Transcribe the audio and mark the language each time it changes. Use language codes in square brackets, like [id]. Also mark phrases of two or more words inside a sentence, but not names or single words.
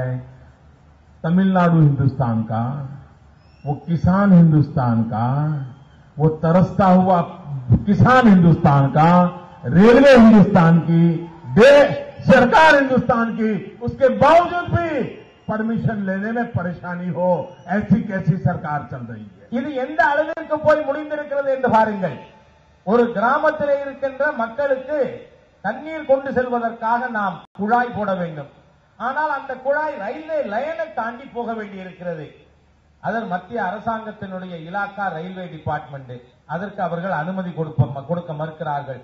[hi] तमिलनाडु हिंदुस्तान का, वो किसान हिंदुस्तान का, वो तरसता हुआ किसान हिंदुस्तान का, रेलवे हिंदुस्तान की, सरकार हिंदुस्तान की, उसके बावजूद भी परमिशन लेने में परेशानी हो, ऐसी कैसी सरकार चल रही है। [ta] இது எந்த அளவிற்கு போய் முடிந்திருக்கிறது என்று பாருங்கள். ஒரு கிராமத்தில் இருக்கின்ற மக்களுக்கு தண்ணீர் கொண்டு செல்வதற்காக நாம் குழாய் போட வேண்டும். ஆனால் அந்த குழாய் ரயில்வே லைனை தாண்டி போக வேண்டியிருக்கிறது. அதன் மத்திய அரசாங்கத்தினுடைய இலாக்கா ரயில்வே டிபார்ட்மெண்ட், அதற்கு அவர்கள் அனுமதி கொடுக்க மறுக்கிறார்கள்.